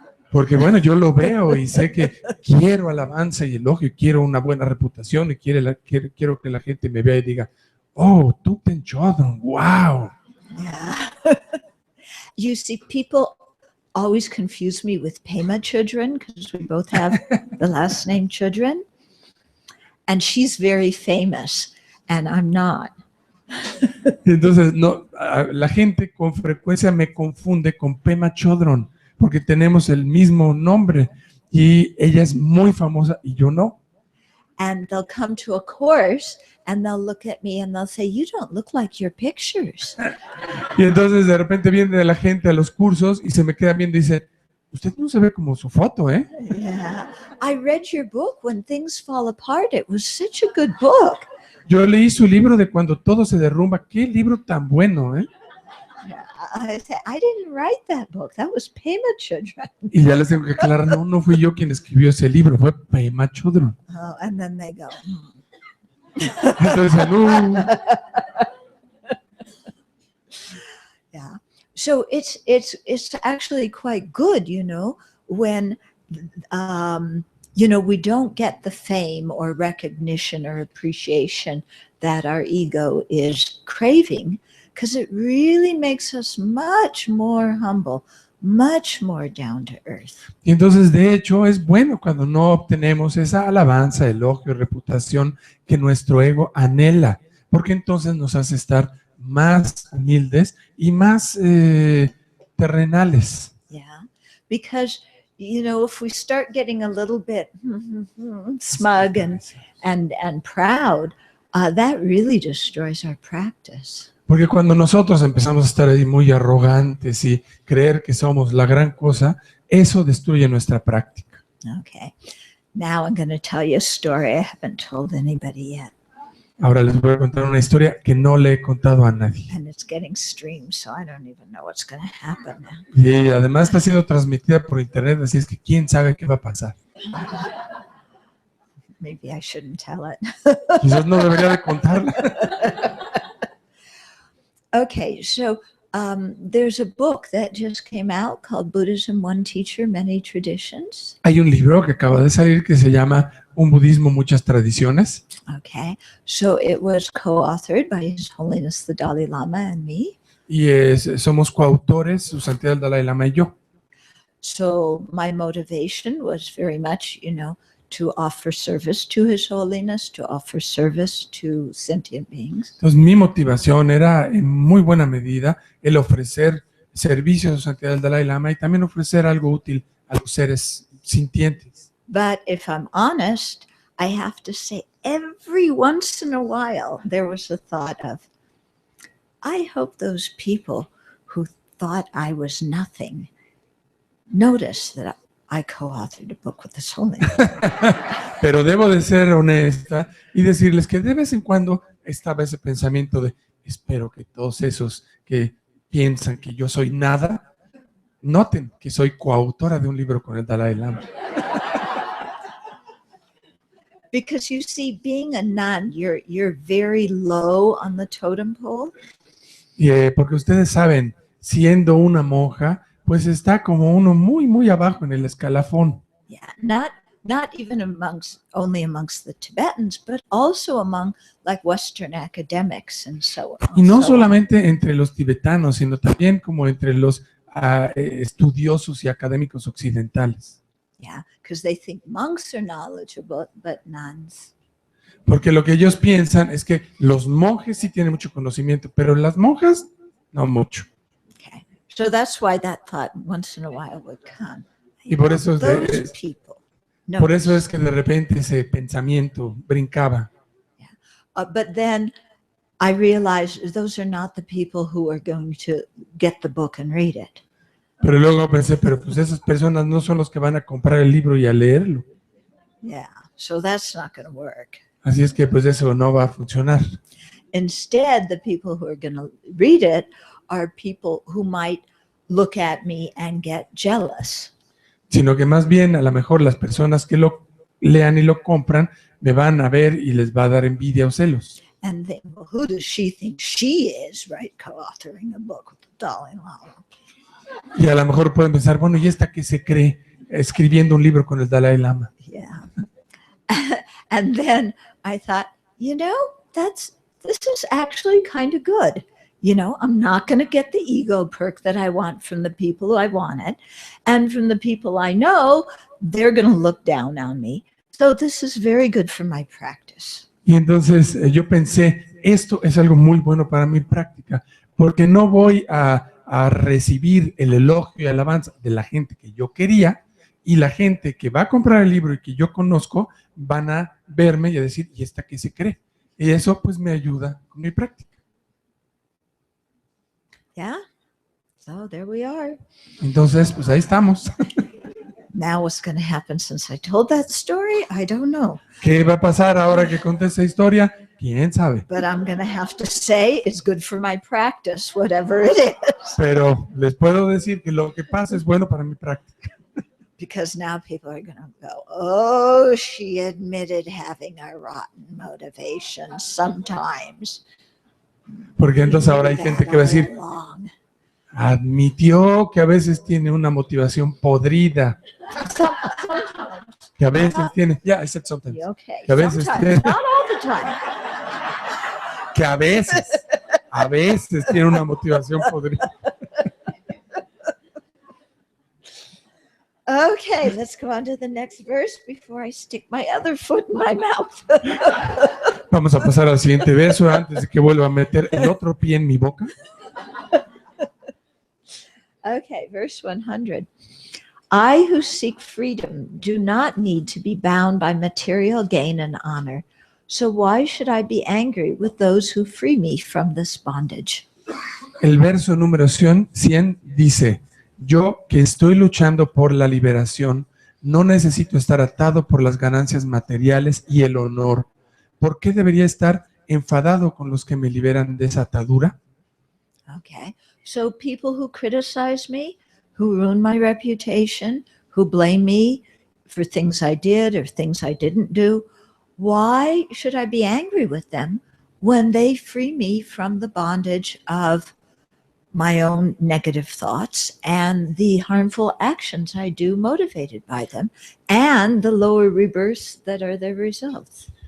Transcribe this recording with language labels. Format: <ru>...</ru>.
<es>Porque bueno, yo lo veo y sé que quiero alabanza y elogio, quiero una buena reputación y quiero que la gente me vea y diga, oh, Tupten children, wow.</es> <en>Yeah. You see, people always confuse me with Pema Chudran because we both have the last name Chudran. And she's very famous and I'm not.</en> <es>Entonces, no, la gente con frecuencia me confunde con Pema Chodron porque tenemos el mismo nombre y ella es muy famosa y yo no.</es> <en>And they'll come to a course and they'll look at me and they'll say, you don't look like your pictures.</en> <es>Y entonces de repente viene la gente a los cursos y se me queda viendo y dice, usted no se ve como su foto, ¿eh?</es> <en>Yeah. I read your book, When Things Fall Apart. It was such a good book.</en> <es>Yo leí su libro de Cuando todo se derrumba. Qué libro tan bueno, ¿eh?</es> <en>I said, I didn't write that book. That was Pema Chudran.</en> <es>Y ya les tengo que aclarar, no fui yo quien escribió ese libro, fue Pema Chodron.</es> <en>Oh, and then they go,</en> <es>Entonces,</es> <en>Yeah. So it's actually quite good, when we don't get the fame or recognition or appreciation that our ego is craving, because it really makes us much more humble, much more down to earth.</en> <es>Y entonces, de hecho, es bueno cuando no obtenemos esa alabanza, elogio, reputación que nuestro ego anhela, porque entonces nos hace estar más humildes y más terrenales.</es> <en>Yeah, because if we start getting a little bit smug and proud, that really destroys our practice.</en> <es>Porque cuando nosotros empezamos a estar ahí muy arrogantes y creer que somos la gran cosa, eso destruye nuestra práctica.</es> <en>Okay, now I'm going to tell you a story I haven't told anybody yet.</en> <es>Ahora les voy a contar una historia que no le he contado a nadie.</es> <en>And it's getting streamed, so I don't even know what's going to happen now.</en> <es>Y además está siendo transmitida por internet, así es que quién sabe qué va a pasar.</es> <en>Maybe I shouldn't tell it.</en> <es>Quizás no debería de contarla.</es> <en>Okay, so there's a book that just came out called Buddhism, One Teacher, Many Traditions.</en> <es>Hay un libro que acaba de salir que se llama Un budismo, muchas tradiciones.</es> <en>Okay, so it was co-authored by His Holiness the Dalai Lama and me.</en> <es>Y somos coautores, Su Santidad el Dalai Lama y yo.</es> <en>So my motivation was very much, to offer service to His Holiness, to offer service to sentient beings.</en> <es>Entonces mi motivación era en muy buena medida el ofrecer servicio a Su Santidad el Dalai Lama y también ofrecer algo útil a los seres sintientes.</es> <en>But if I'm honest, I have to say every once in a while there was a thought of, I hope those people who thought I was nothing notice that I co-authored a book with His Holiness.</en> <es>Pero debo de ser honesta y decirles que de vez en cuando estaba ese pensamiento de espero que todos esos que piensan que yo soy nada, noten que soy coautora de un libro con el Dalai Lama.</es> <en>Because you see, being a nun, you're very low on the totem pole.</en> <es>Y, porque ustedes saben, siendo una monja, pues está como uno muy, muy abajo en el escalafón.</es> <en>Yeah, not even only amongst the Tibetans, but also among like Western academics and so on.</en> <es>Y no solamente entre los tibetanos, sino también como entre los estudiosos y académicos occidentales.</es> <en>Yeah, because they think monks are knowledgeable, but nuns.</en> <es>Porque lo que ellos piensan es que los monjes sí tienen mucho conocimiento, pero las monjas no mucho.</es> <en>Okay, so that's why that thought once in a while would come.</en> <es>Y por eso</es> <en>Those people. No.</en> <es>Por eso es que de repente ese pensamiento brincaba.</es> <en>But then I realized those are not the people who are going to get the book and read it.</en> <es>Pero luego pensé, pero pues esas personas no son los que van a comprar el libro y a leerlo.</es> <en>Yeah, so that's not going to work.</en> <es>Así es que pues eso no va a funcionar.</es> <en>Instead, the people who are going to read it are people who might look at me and get jealous.</en> <es>Sino que más bien a lo mejor las personas que lo lean y lo compran me van a ver y les va a dar envidia o celos.</es> <en>And think, well, who does she think she is, right? Co-authoring a book with the Dalai Lama.</en> <es>Y a lo mejor pueden pensar, bueno, ¿y esta qué se cree escribiendo un libro con el Dalai Lama?</es> <en>Yeah. And then I thought, this is actually kind of good. I'm not going to get the ego perk that I want from the people I wanted. And from the people I know, they're going to look down on me. So this is very good for my practice.</en> <es>Y entonces yo pensé, esto es algo muy bueno para mi práctica, porque no voy a recibir el elogio y alabanza de la gente que yo quería, y la gente que va a comprar el libro y que yo conozco van a verme y a decir, ¿y esta qué se cree? Y eso pues me ayuda con mi práctica.</es> <en>Yeah, so there we are.</en> <es>Entonces, pues ahí estamos.</es> <en>Now what's going to happen since I told that story? I don't know.</en> <es>¿Qué va a pasar ahora que conté esa historia? ¿Quién sabe?</es> <en>But I'm going to have to say it's good for my practice, whatever it is.</en> <es>Pero les puedo decir que lo que pasa es bueno para mi práctica.</es> <en>Because now people are going to go, oh, she admitted having a rotten motivation sometimes.</en> <es>Porque entonces ahora hay gente que va a decir, admitió que a veces tiene una motivación podrida. Que a veces tiene,</es> <en>I said sometimes. Okay.</en> <es>Que a veces tiene,</es> <en>not all the time.</en> <es>que a veces tiene una motivación podrida.</es> <en>Okay, let's go on to the next verse before I stick my other foot in my mouth.</en> <es>Vamos a pasar al siguiente verso antes de que vuelva a meter el otro pie en mi boca.</es> <en>Okay, verse 100. I who seek freedom do not need to be bound by material gain and honor. So why should I be angry with those who free me from this bondage?</en> <es>El verso número 100 dice, yo que estoy luchando por la liberación, no necesito estar atado por las ganancias materiales y el honor. ¿Por qué debería estar enfadado con los que me liberan de esa atadura?</es> <en>Okay, so people who criticize me, who ruin my reputation, who blame me for things I did or things I didn't do, why should I be angry with them when they free me from the bondage of my own negative thoughts and the harmful actions I do motivated by them and the lower rebirths that are their results?</en>